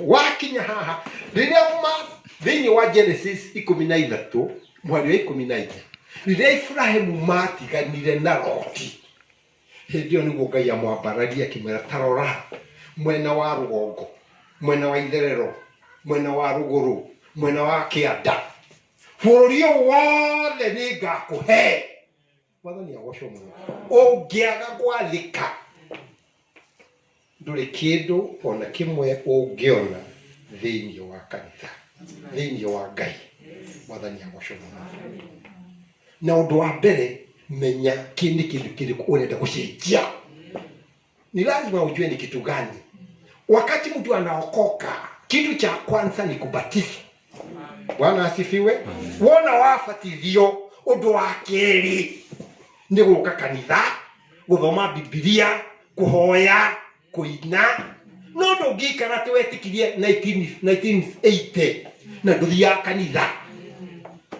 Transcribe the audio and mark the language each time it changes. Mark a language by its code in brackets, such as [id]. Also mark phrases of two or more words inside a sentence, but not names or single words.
[ki] wakinya haha riria thini wa Genesis 13 mwari wa 14 riria Ibrahimu matiganire na Roti hindio niguo Ngai amwambararia kimera tarora mwena wa rugongo mwena wa itherero mwena wa ruguru mwena wa kianda bururi wothe ni ngakuhe mwathani agocwo muno ungiaga gwathika nduri kindu ona kimwe ungiona thini wa kanitha thini wa Ngai mwathani agocwo muno na undu wa mbere menya kindi kindu urenda gucenjia [sw] ni lazima ujue ni kitu gani wakati mtu anaokoka kitu cha kwanza ni kubatizwa Bwana asifiwe [ki] wona wabatithio undu wa keri ni guka kanitha guthoma Biblia kuhoya kuina no ndungikara twetikirie 1980 na nduthia kanitha